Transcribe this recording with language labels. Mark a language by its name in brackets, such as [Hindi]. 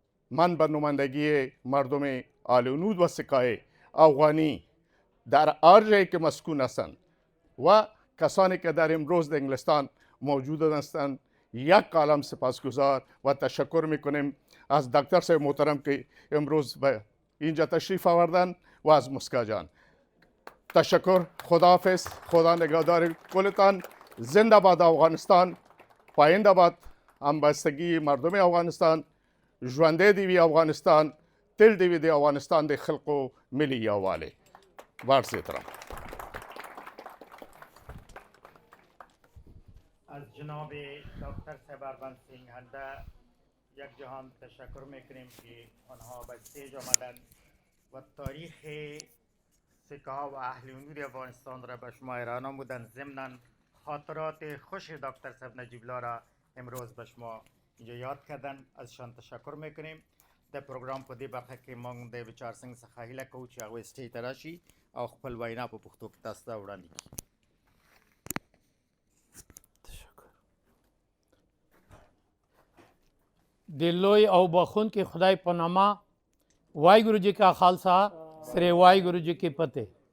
[Persian] من به نمایندگی مردم آلونود و سکای افغانی در هر جایی که مسکون هستند و کسانی که در امروز در انگلستان موجود هستند یک عالم سپاسگزار و تشکر میکنیم از دکتر صاحب محترم که امروز به اینجا تشریف آوردن و از مسکا جان. تشکر. خداحافظ. خدا نگهدار کلتان. زنده باد افغانستان. پاینده باد همبستگی مردم افغانستان. [Pashto] ژوندی دی وي افغانستان. تل دی وي د افغانستان د خلقو ملي یووالی. [Persian] عرض احترام. از جناب دکتر صاحب اربن سینگ هنده یک جهان تشکر میکنیم که آنها به استیج آمدند و تاریخ سکه ها و اهل امور افغانستان را به شما ارائه نمودند. ضمناً خاطرات خوش دکتر صاحب نجیب الله را امروز به شما اینجا یاد کردن. ازشان تشکر میکنیم. در پروگرام [Pashto] په دې برخه کې موږ د ویچار سنگ څخه هیله کوو چې هغوی سټیج ته راشي او خپل وینا په پښتو کې تاسو ته وړاندې کړي. د لوی او بخونکي خدای په نامه واحګورو جي کا خالصا سره واحګورو جي کې پته.